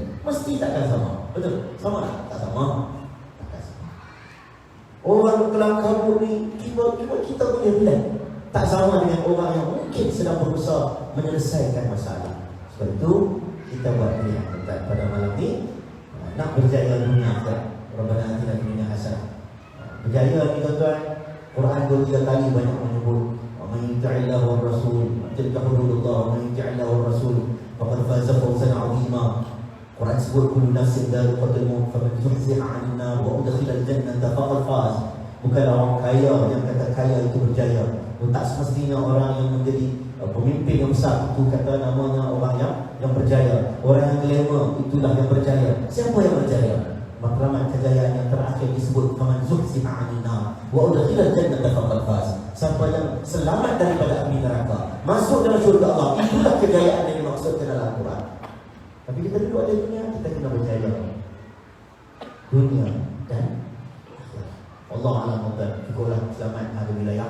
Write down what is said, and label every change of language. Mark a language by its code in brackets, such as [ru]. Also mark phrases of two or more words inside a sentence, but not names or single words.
[ms] Mesti takkan sama. Betul? Sama tak? Tak sama. Takkan sama. Orang kelam kabut ni kita boleh bilang tak sama dengan orang yang mungkin sedang berusaha menyelesaikan masalah. Sebab itu kita buat pilihan pada malam ni, nak berjaya dunia kan. [ar] ربنا آتنا في الدنيا حسنة. [ms] Berjaya ni tuan-tuan, Quran 2-3 kali banyak menyebut [ar] من يطع الله ورسول تلك حدود الله من يطع الله ورسول فقد فاز فوزا عظيما. Quran sebut كل نفس ذائقة الموت فمن زحزح عن النار وأدخل الجنة فقد فاز. [ms] Bukan orang kaya yang kata kaya itu berjaya. Tak semestinya orang yang menjadi pemimpin yang besar itu kata namanya orang yang berjaya. Orang yang glamour itulah yang berjaya. Siapa yang berjaya? Maklamat kejayaan yang terakhir disebut [ar] فمن زحزح عن النار وأدخل الجنة فقد فاز. [ms] Siapa yang selamat daripada api neraka, masuk dalam syurga Allah, itulah kejayaan yang dimaksudkan dalam Al-Quran. Tapi kita duduk di dunia, kita kena berjaya dunia dan akhirat. Allah alam mudah. Syukurlah selamat hari wilayah.